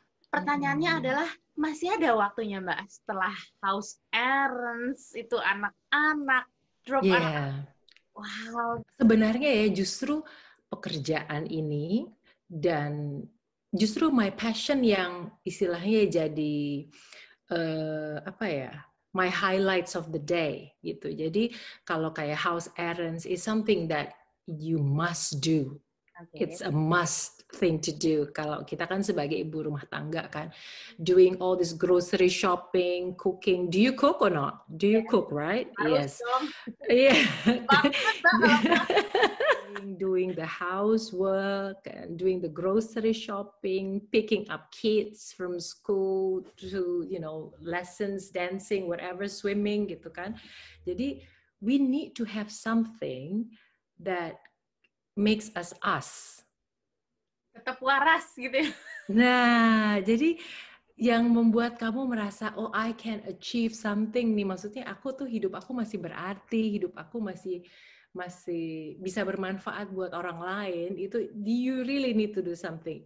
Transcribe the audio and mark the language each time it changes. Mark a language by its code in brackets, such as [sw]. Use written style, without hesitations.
[id] Pertanyaannya adalah, masih ada waktunya Mbak setelah [en] house errands, [id] itu anak-anak, drop anak-anak? Wow. Sebenarnya ya justru pekerjaan ini dan justru [en] my passion [id] yang istilahnya jadi apa ya, [en] my highlights of the day gitu. [id] Jadi kalau kayak [en] house errands is something that you must do. Okay. It's a must thing to do. [id] Kalau kita kan sebagai ibu rumah tangga kan, [en] doing all this grocery shopping, cooking. Do you cook or not? Do you cook, right? [id] Harus [en] Yes. [id] dong. [en] Yeah. [id] Banget, Mbak. [en] Doing the housework and doing the grocery shopping, picking up kids from school to, lessons, dancing, whatever, swimming [id] gitu kan. [en] Jadi we need to have something that makes us us. [id] Tetap waras gitu ya. Nah, jadi yang membuat kamu merasa, [en] oh I can achieve something [id] nih. Maksudnya hidup aku masih berarti, hidup aku masih bisa bermanfaat buat orang lain, itu [en] you really need to do something.